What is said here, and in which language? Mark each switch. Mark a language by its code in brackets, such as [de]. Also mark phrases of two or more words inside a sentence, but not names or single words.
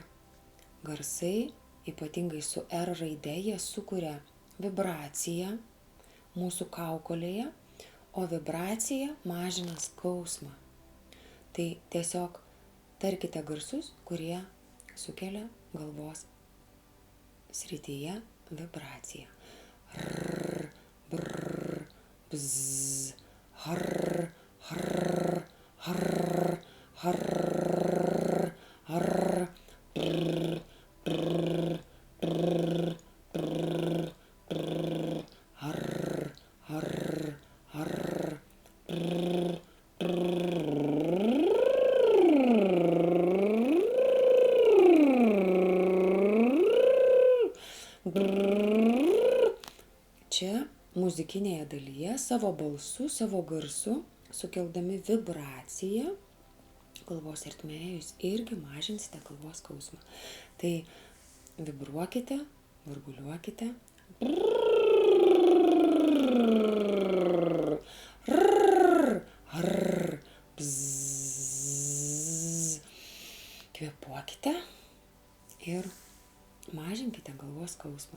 [lt] Garsai, ypatingai su R raide, jie sukuria vibraciją mūsų kaukolėje, o vibracija mažina skausmą. Tai tiesiog tarkite garsus, kurie sukelia galvos srityje vibraciją. Rrr, brrr, bzz, harr, harr, harr, harr, harr, brrr, brrr, brrr, brrr, brrr, harr, harr, harr, brrr, brrr. Čia muzikinėje dalyje savo balsu, savo garsu, sukeldami vibraciją galvos ertmėje, jūs irgi mažinsite galvos skausmą. Tai vibruokite, varguliuokite. Kvėpuokite ir mažinkite galvos skausmą.